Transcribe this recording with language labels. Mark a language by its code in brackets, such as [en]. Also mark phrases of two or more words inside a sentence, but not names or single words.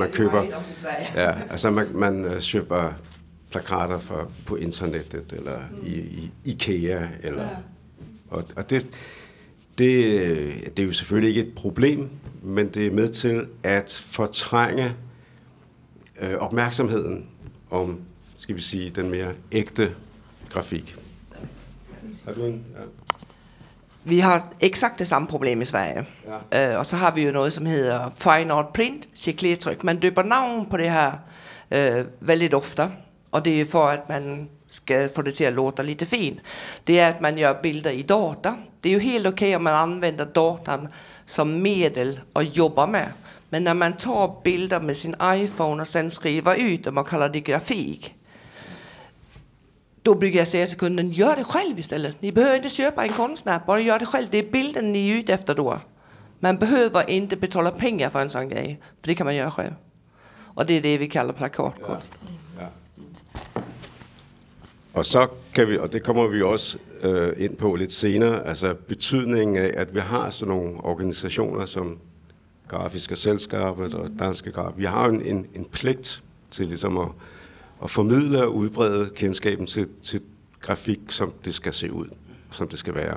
[da] Man køber, man køber plakater på internettet eller i IKEA eller og det er jo selvfølgelig ikke et problem, men det er med til at fortrænge opmærksomheden om, skal vi sige, den mere ægte grafik. Har du en? Ja. [sv] Vi har exakt det samme problem i Sverige. [da] Ja. Og så har vi jo noget, som hedder Fine Art Print, chiclétryk. Man døber navn på det her [sv] väldigt ofta. [da] Og det er for, at man skal få det til at [sv] låta lite fint. [da] Det er, at man [sv] gör bilder i data. Det är ju helt okej om man använder datan som medel och jobbar med. Men när man tar bilder med sin iPhone och sen skriver ut dem och kallar det grafik, då brukar jag säga till kunden, gör det själv istället. Ni behöver inte köpa en konstnär, bara gör det själv. Det är bilden ni är ute efter då. Man behöver inte betala pengar för en sån grej, för det kan man göra själv. Och det är det vi kallar plakatkonst. Ja. [da] Og så kan vi, og det kommer vi også ind på lidt senere, altså betydningen af, at vi har sådan nogle organisationer som Grafiska Sällskapet og Danske Graf. Vi har jo en pligt til ligesom at formidle og udbrede kendskaben til grafik, som det skal se ud, som det skal være.